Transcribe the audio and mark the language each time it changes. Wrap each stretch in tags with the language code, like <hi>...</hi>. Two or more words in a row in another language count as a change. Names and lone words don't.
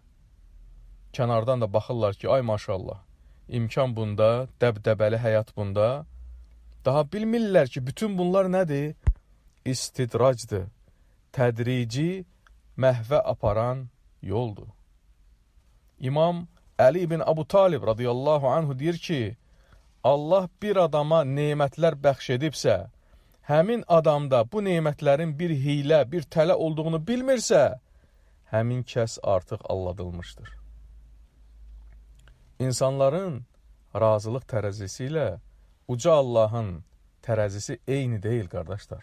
<az>Kənardan da baxırlar ki, ay maşallah, imkan bunda, dəbdəbəli həyat bunda. Daha bilmirlər ki, bütün bunlar nədir? İstidracdır, tədrici, məhvə aparan yoldur. İmam Əli ibn Abu Talib</az> <ar>رضي الله عنه</ar> <az>deyir ki, Allah bir adama nemətlər bəxş edibsə, həmin adamda bu nemətlərin bir hilə, bir tələ olduğunu bilmirsə, həmin kəs artıq aldadılmışdır. İnsanların razılıq tərəzisi ilə uca Allahın tərəzisi eyni deyil, qardaşlar.</az>